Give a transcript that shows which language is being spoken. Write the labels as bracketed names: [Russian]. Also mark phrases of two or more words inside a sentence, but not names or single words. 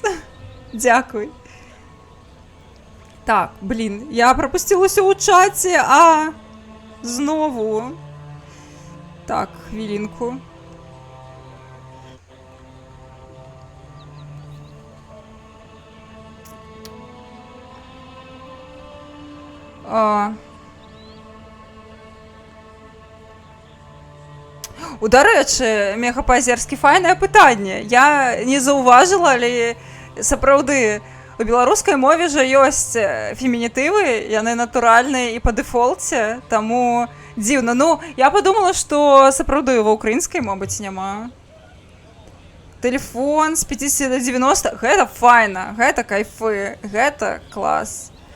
[Belarusian] Дякуй. [Ukrainian] Так, блін, я пропустилася у чаті, знову. Так, хвилинку. До речі, мегапазерське файне питання. Я не зауважила, але [Belarusian] сапраўды у беларускай мове жа ёсць фемінітывы, яны натуральныя і па дэфолце, таму дзіўна. Ну, я подумала, што сапраўды ва ўкраінскай, мабыць, няма. Тэлефон з 50 до 90, гэта файна, гэта кайфы, гэта клас.